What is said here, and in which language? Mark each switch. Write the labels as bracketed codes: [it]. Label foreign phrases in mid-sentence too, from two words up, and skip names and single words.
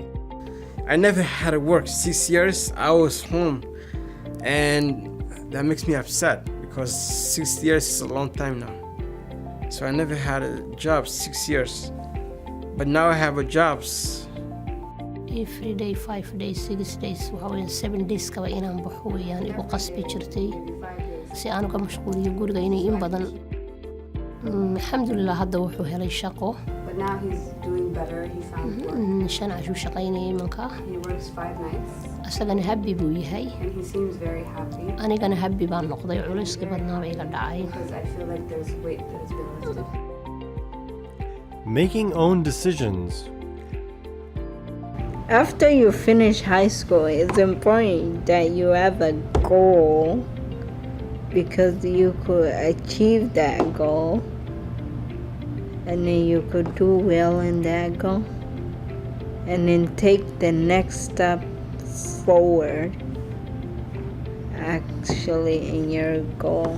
[en] I never had to work 6 years. I was home, and that makes me upset because 6 years is a long time now. So I never had a job 6 years, but now I have a job. Every day, 5 days, 6 days, 7 days [so] kaba inaan baxo weeyaan igu qasbi jirtay si aan uga mashquuliyo guriga inay in badan. Alxamdulillah hadda wuxuu helay shaqo. [en] But now he's doing better. He found work. [so] Shan cashu shaqaynayay imanka. [en] He works 5 nights. [so] Asagana happy buu yahay. [en] And he seems very happy. [so] Anigana happy baan noqday culayskii badnaa iga dhacay. [en] Because I feel like there's weight that has been lifted. Making own decisions. After you finish high school, it's important that you have a goal because you could achieve that goal and then you could do well in that goal and then take the next step forward actually in your goal.